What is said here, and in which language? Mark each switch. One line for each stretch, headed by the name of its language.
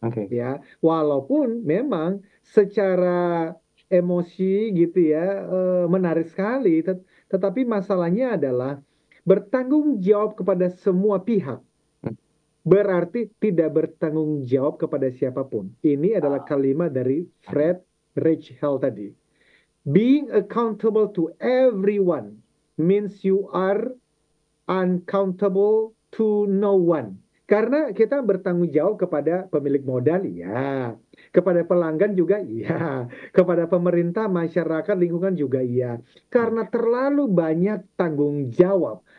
Indonesian: Ya, walaupun memang secara emosi gitu ya menarik sekali, tetapi masalahnya adalah bertanggung jawab kepada semua pihak. Berarti tidak bertanggung jawab kepada siapapun. Ini adalah kalimat dari Fred Rachel tadi.
English: Being accountable to everyone means you are uncountable to no one.
Indonesian: Karena kita bertanggung jawab kepada pemilik modal, ya. Kepada pelanggan juga, ya. Kepada pemerintah, masyarakat, lingkungan juga, ya. Karena terlalu banyak tanggung jawab.